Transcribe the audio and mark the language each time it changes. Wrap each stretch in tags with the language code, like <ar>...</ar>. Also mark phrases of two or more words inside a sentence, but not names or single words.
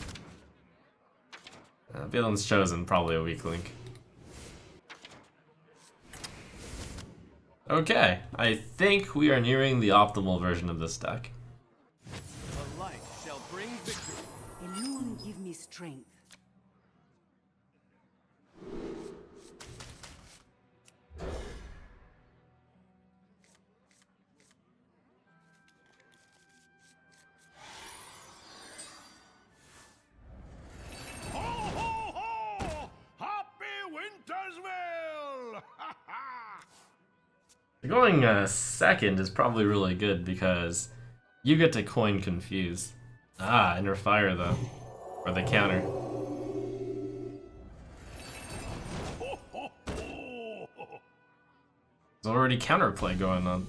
<en>Valen's Chosen, probably a weak link. Okay, I think we are nearing the optimal version of this deck. The light shall bring victory. Illume give me strength. Ho, ho, ho! Happy Wintersville! Ha ha! Going second is probably really good because you get to coin Confuse. Ah, Inner Fire though. Or the counter. Ho, ho, ho! There's already counterplay going on.</en>